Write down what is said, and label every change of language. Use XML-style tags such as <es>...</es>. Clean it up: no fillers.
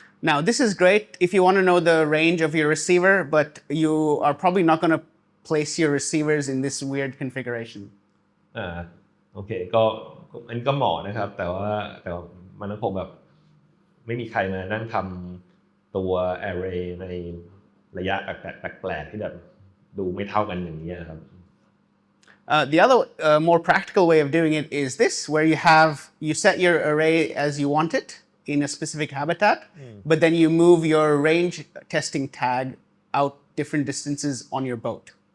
<en>Now this is great if you want to know the range of your receiver, but you are probably not going to place your receivers in this weird configuration.</en> <th>โอเคก็มันก็เหมาะนะครับแต่ว่ามันคงแบบไม่มีใครมานั่งทำตัว array ในระยะแปลกๆที่แบบดูไม่เท่ากันอย่างนี้ครับ</th> <en>The other more practical way of doing it is this, where you set your array as you want it in a specific habitat, but then you move your range testing tag out different distances on your boat.</en>